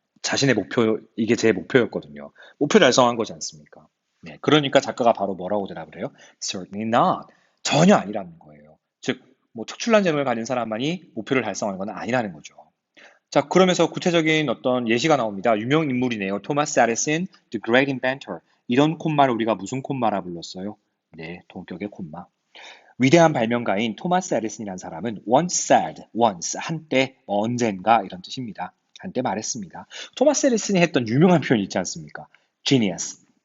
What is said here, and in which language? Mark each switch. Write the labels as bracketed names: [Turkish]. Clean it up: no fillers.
[Korean] 자신의 목표, 이게 제 목표였거든요. 목표 달성한 거지 않습니까? 네. 그러니까 작가가 바로 뭐라고 대답을 해요? [English] Certainly not. [Korean] 전혀 아니라는 거예요. 즉, 뭐 특출난 재능을 가진 사람만이 목표를 달성하는 건 아니라는 거죠. 자, 그러면서 구체적인 어떤 예시가 나옵니다. 유명 인물이네요. 토마스 에디슨, [English] The Great Inventor. [Korean] 이런 콤마를 우리가 무슨 콤마라 불렀어요? 네, 동격의 콤마. 위대한 발명가인 토마스 에디슨이라는 사람은 [English] once said, once, [Korean] 한때, 언젠가 이런 뜻입니다. 한때 말했습니다. 토마스 에디슨이 했던 유명한 표현이 있지 않습니까? [English] Genius.